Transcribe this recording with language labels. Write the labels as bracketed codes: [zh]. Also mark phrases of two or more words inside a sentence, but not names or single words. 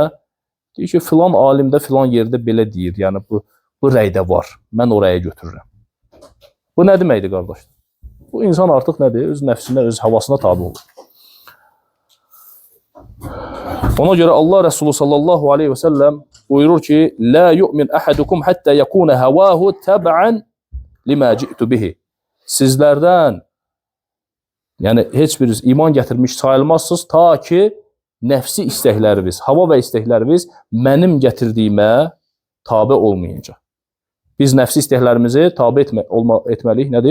[az] Deyir ki, filan alimdə, filan yerdə belə deyir, yəni bu rəydə var, mən oraya götürürəm. Bu nə deməkdir, qardaşlar? Bu insan artıq nədir? Öz nəfsinə, öz havasına tabi olur. Ona görə Allah Resulü [ar] صلى الله عليه وسلم [az] buyurur ki, [ar] "لا يؤمن أحدكم حتى يكون هواه تبعا لما جئت به." [az] Sizlərdən, yəni heç biriniz iman gətirmiş sayılmazsınız ta ki nəfsi istəkləriniz, hava və istəkləriniz mənim gətirdiyimə tabe olmayınca. Biz nəfsi istəklərimizi tabe etməliyik, nədir?